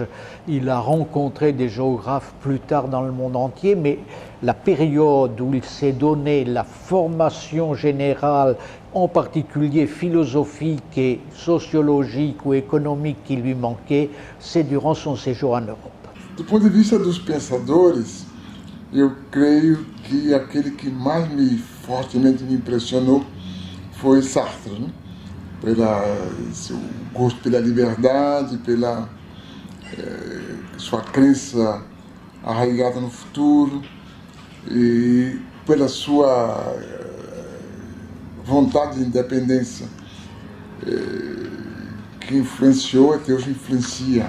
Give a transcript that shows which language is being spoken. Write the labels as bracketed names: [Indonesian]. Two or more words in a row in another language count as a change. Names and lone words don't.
[French] Il a rencontré des géographes plus tard dans le monde entier, mais la période où il s'est donné la formation générale, en particulier philosophique et sociologique ou économique qui lui manquait, c'est durant son séjour en Europe. [Portuguese] Do ponto de vista dos pensadores, eu creio que aquele que mais fortemente me impressionou foi Sartre, né? Pela seu gosto pela liberdade, pela sua crença arraigada no futuro e pela sua vontade de independência que influenciou, até hoje influencia.